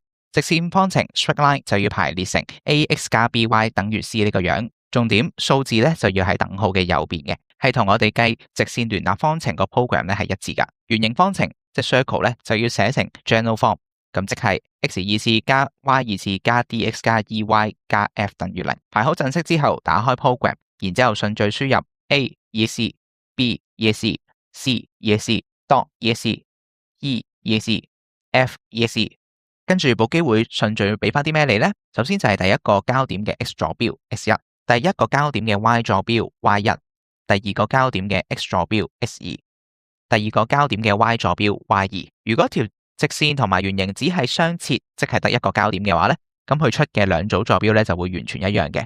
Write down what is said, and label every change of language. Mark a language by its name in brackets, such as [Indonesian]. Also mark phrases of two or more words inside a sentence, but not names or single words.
[Cantonese] 直線方程 [English] straight line [Cantonese] 就要排列成 ax 加 by 等於 c 呢個樣，重點數字呢就要喺等號嘅右邊嘅，係同我哋計直線聯立方程個 program 呢係一致噶。圓形方程即 circle 呢就要寫成 [English] general form， [Cantonese] 咁即係 x 二次加 y 二次加 dx 加 ey 加 f 等於0。排好陣式之後，打開 program， 然之後順序輸入 [English] a ESC B ESC C ESC dot ESC E ESC FEXE。 [Cantonese] 跟住部機會順序俾翻啲咩你呢？首先就係第一個交點嘅 X 坐標 X1，第一個交點嘅 Y 坐標 Y1，第二個交點嘅 X 坐標 X2，第二個交點嘅 Y 坐標 Y2。如果條直線同埋圓形只係相切，即係得一個交點嘅話呢，咁佢出嘅兩組坐標呢就會完全一樣嘅。